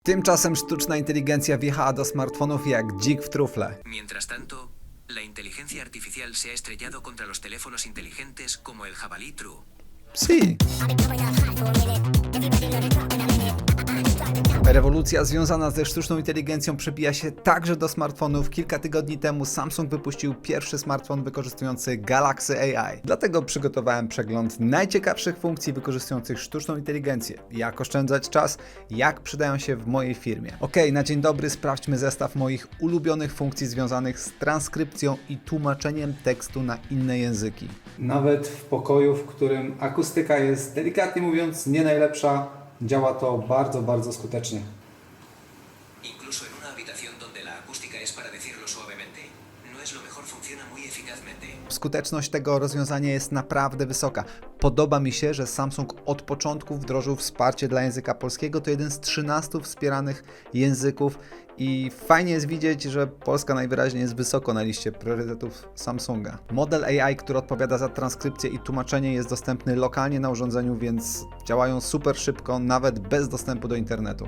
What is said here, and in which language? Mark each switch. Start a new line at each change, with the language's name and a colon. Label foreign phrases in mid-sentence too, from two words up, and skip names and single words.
Polish: Tymczasem sztuczna inteligencja wjechała do smartfonów jak dzik w trufle.
Spanish: Mientras tanto, la inteligencia artificial se ha estrellado contra los teléfonos inteligentes como el jabalí True.
Polish: Psi. Rewolucja związana ze sztuczną inteligencją przebija się także do smartfonów. Kilka tygodni temu Samsung wypuścił pierwszy smartfon wykorzystujący Galaxy AI. Dlatego przygotowałem przegląd najciekawszych funkcji wykorzystujących sztuczną inteligencję. Jak oszczędzać czas, jak przydają się w mojej firmie. Na dzień dobry sprawdźmy zestaw moich ulubionych funkcji związanych z transkrypcją i tłumaczeniem tekstu na inne języki. Nawet w pokoju, w którym akustyka jest delikatnie mówiąc nie najlepsza, działa to bardzo skutecznie.
Spanish: Incluso en una habitación donde la acústica es para decirlo suavemente, no es lo mejor, funciona muy eficazmente.
Polish: Skuteczność tego rozwiązania jest naprawdę wysoka. Podoba mi się, że Samsung od początku wdrożył wsparcie dla języka polskiego. To jeden z 13 wspieranych języków i fajnie jest widzieć, że Polska najwyraźniej jest wysoko na liście priorytetów Samsunga. Model AI, który odpowiada za transkrypcję i tłumaczenie, jest dostępny lokalnie na urządzeniu, więc działają super szybko, nawet bez dostępu do internetu.